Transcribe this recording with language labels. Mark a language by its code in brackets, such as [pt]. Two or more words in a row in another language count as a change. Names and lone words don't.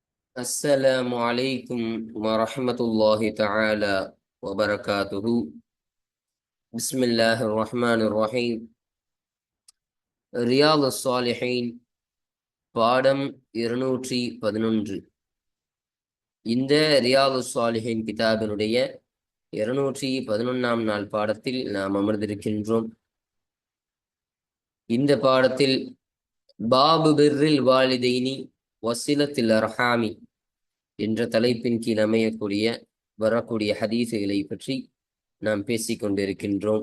[ar] السلام عليكم ورحمة الله تعالى وبركاته. بسم الله الرحمن الرحيم. [ta] ரியால் சாலிஹீன் பாடம் 211. இந்த ரியால் சாலிஹீன் கிதாபினுடைய 211ஆம் நாள் பாடத்தில் நாம் அமர்ந்திருக்கின்றோம். இந்த பாடத்தில் [ar] باب بر الوالدين وصلة الأرحام [ta] என்ற தலைப்பின் கீழ் வரக்கூடிய ஹதீஸுகளை பற்றி நாம் பேசிக் கொண்டிருக்கின்றோம்.